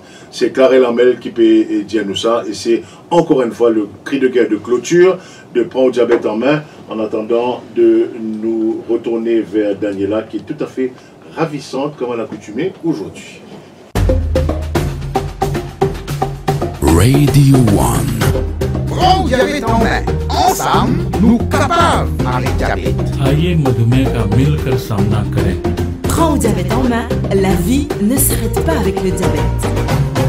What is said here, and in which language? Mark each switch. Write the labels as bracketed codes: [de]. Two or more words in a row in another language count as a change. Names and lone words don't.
[fr] C'est Clarel Lamel qui peut dire nous ça. Et c'est encore une fois le cri de guerre de clôture de prendre le diabète en main en attendant de nous retourner vers Daniela qui est tout à fait ravissante comme à l'accoutumée aujourd'hui. Radio One. Prends le diabète en main. Ensemble, nous capables d'arrêter le diabète. [hi] आइए मधुमेह का मिलकर सामना करें. [fr] Prends le diabète en main, la vie ne s'arrête pas avec le diabète.